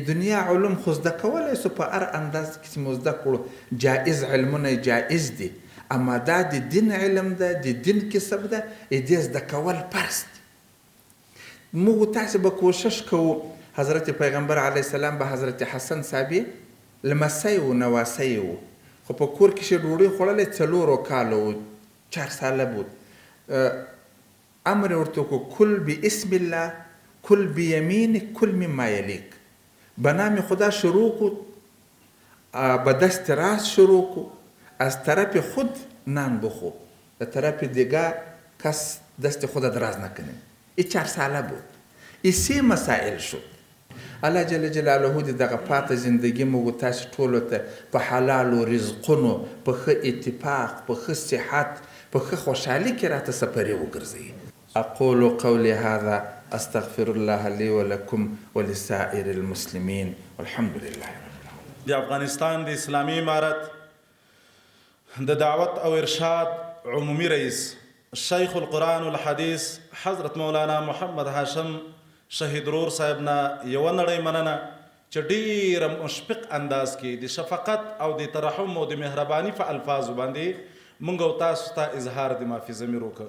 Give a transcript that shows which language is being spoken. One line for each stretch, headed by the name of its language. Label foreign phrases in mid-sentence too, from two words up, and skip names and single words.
Pashto: دنیا علوم خو زده کولی سو په هر انداز کې چې مو زده کړو، جایز علمونه جایز دي، اما دا د دین علم ده، د دین کسب ده، دې زده کول فرض دي. موږ تاسې به کوشش کوو. حضرت پیغمبر علیه السلام به حضرت حسن صاحب لمسی و نواسی و خو په کور کې چې ډوډۍ خوړلی 4 کاله و،
Persian: 4 ساله بود.
Pashto: امر ورته وکړو
Arabic: کل باسم الله، کل بیمینک، کل مما یلیک.
Persian: به نام خدا شروع کو، به دست راست شروع کو، از طرف خود نان بخو، در طرف دیگر کس دست خود دراز نکنه. این 4 ساله بود. این 3 مسائل شد.
Pashto: الله جل جلاله د دغه پاته زندگی موږ تاسې ټولو ته په حلالو رزقونو، په ښه اتفاق، په ښه صحت، په ښه خوشحالي کې راته سپرې وګرځوي.
Arabic: اقول قولي هذا استغفر الله لي ولكم ولسائر المسلمين والحمد لله رب العالمين.
Pashto: د افغانستان د اسلامي امارت د دعوت او ارشاد عمومي رئیس شیخ القرآن والحدیث حضرت مولانا محمد هاشم شهید رور صاحب نه یوه نړۍ مننه چې ډېره مشفق انداز کې د شفقت او د ترحم او د مهرباني په الفاظو باندې موږ او تاسو ته اظهار د معافي ضمیر وکړ.